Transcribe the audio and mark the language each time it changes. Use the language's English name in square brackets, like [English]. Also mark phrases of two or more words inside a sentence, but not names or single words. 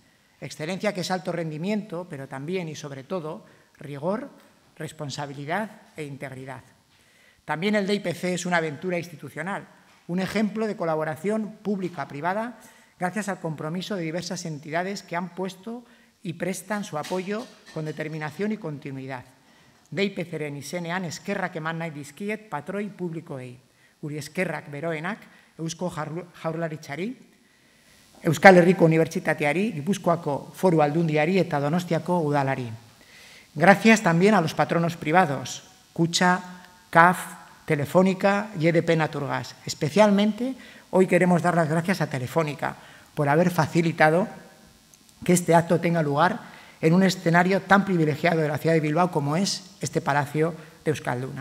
[Spanish] Excelencia que es alto rendimiento, pero también y sobre todo rigor, responsabilidad e integridad. También el DIPC es una aventura institucional, un ejemplo de colaboración pública-privada gracias al compromiso de diversas entidades que han puesto y prestan su apoyo con determinación y continuidad. [Basque] DIPCren izenean eskerrak eman nahi dizkiet patroi publikoei. Guri eskerrak beroenak Eusko Jaurlaritzari, Euskal Herriko Unibertsitateari, Gipuzkoako Foru Aldundiari eta Donostiako Udalari. [Spanish] Gracias también a los patronos privados, Kutxa, CAF, Telefónica y EDP Naturgas. Especialmente, hoy queremos dar las gracias a Telefónica por haber facilitado que este acto tenga lugar en un escenario tan privilegiado de la ciudad de Bilbao como es este Palacio de Euskalduna.